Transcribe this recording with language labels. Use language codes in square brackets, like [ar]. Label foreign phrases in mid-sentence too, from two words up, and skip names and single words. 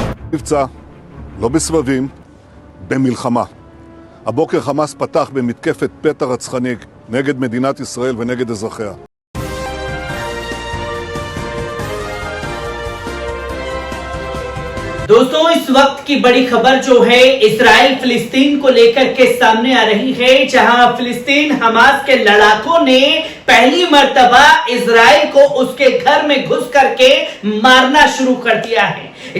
[he] מבצע, לא בסבבים, במלחמה. הבוקר חמאס פתח במתקפת פתע רצחני נגד מדינת ישראל ונגד אזרחיה. [hi] दोस्तों, इस वक्त की बड़ी खबर जो है इजराइल फिलिस्तीन को लेकर के सामने आ रही है, जहां फिलिस्तीन हमास के लड़ाकों ने पहली मर्तबा इजराइल को उसके घर में घुस करके मारना शुरू कर दिया है।